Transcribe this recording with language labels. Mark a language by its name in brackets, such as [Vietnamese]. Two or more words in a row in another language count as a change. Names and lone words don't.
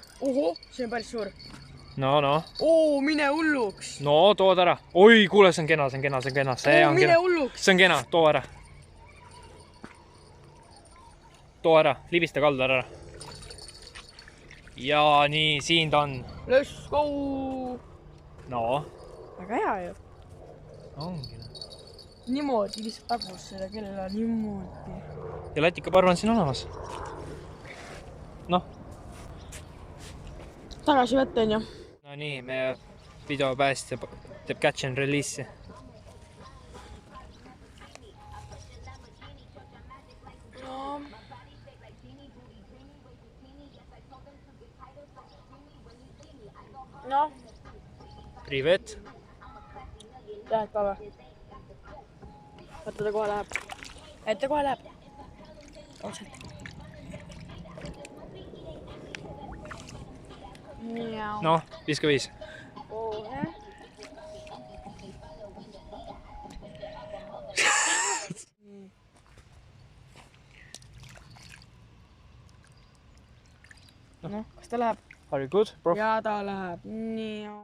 [Estonian] Oho, see on päris suur. No. Mine hulluks! No, tood ära. Oi, kuule, see on kena. See on kena, too ära. Too ära, libista kalda ära. Ja nii, siin ta on. [English] Let's go! [Estonian] No. Väga hea ju. Ongi. Niimoodi lihtsalt tagus seda kellele niimoodi. Ja lätikaparv on siin olemas. Noh. Tagasi võtta on ju. No nii, meie videopäästja teeb [English] catch and release'i. [Estonian] No. Privet. Lähed ka või? Vaata, ta kohe läheb. Et ta kohe läheb. Otselt. Noh, viska 5. Noh, kas ta läheb? [English] Are you good, bro? [Estonian] Jaa, ta läheb. Nii.